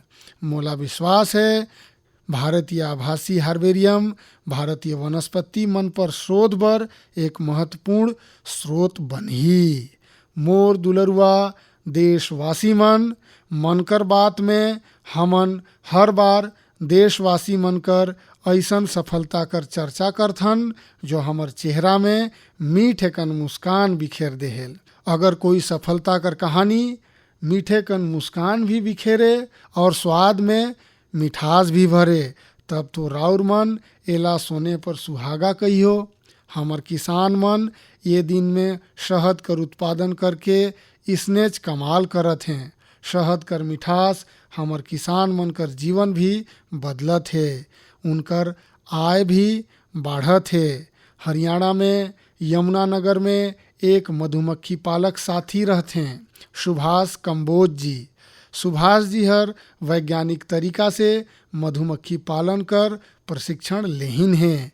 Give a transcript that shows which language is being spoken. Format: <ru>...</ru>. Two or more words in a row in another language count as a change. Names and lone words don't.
<sck>मोला विश्वास है भारतीय आभासी हर्बेरियम भारतीय वनस्पति मन पर शोध बर एक महत्वपूर्ण स्रोत बनही। मोर दुलरुआ देशवासी मन कर बात में हमन हर बार देशवासी मन कर ऐसन सफलता कर चर्चा करथन जो हमर चेहरा में मीठे कन मुस्कान बिखेर देहेल। अगर कोई सफलता कर कहानी मीठे कन मुस्कान भी बिखेरे और स्वाद में मिठास भी भरे, तब तो राउर मन एला सोने पर सुहागा कहियो। हमर किसान मन ये दिन में शहद कर उत्पादन करके इसनेच कमाल करत हैं। शहद कर मिठास हमर किसान मन कर जीवन भी बदलत है, उनकर आय भी बढ़त है। हरियाणा में यमुनानगर में एक मधुमक्खी पालक साथी रहते हैं, सुभाष कंबोज जी। सुभाष जी हर वैज्ञानिक तरीका से मधुमक्खी पालन कर प्रशिक्षण लेहिन हैं।</sck>